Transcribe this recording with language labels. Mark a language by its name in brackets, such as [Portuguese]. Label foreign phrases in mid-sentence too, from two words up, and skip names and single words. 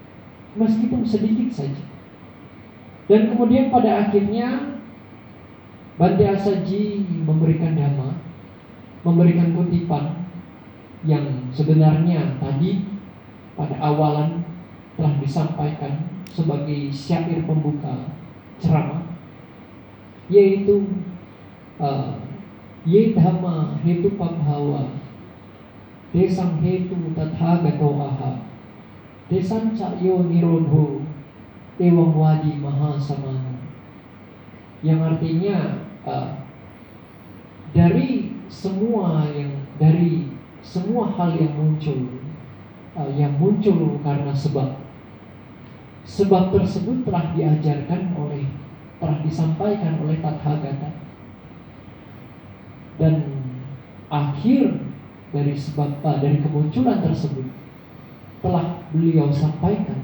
[Indonesian] Dan kemudian pada akhirnya Bante Asaji memberikan dhamma, memberikan kutipan yang sebenarnya tadi pada awalan telah disampaikan sebagai syair pembuka ceramah, yaitu [Pali] ye dhamma hetu pabhawa desang hetu tathagato aha desan cakyo nirodho ewang wadi maha samana, [Indonesian] yang artinya dari semua hal yang muncul karena sebab tersebut telah disampaikan oleh Tathagata, dan akhir dari kemunculan tersebut telah beliau sampaikan.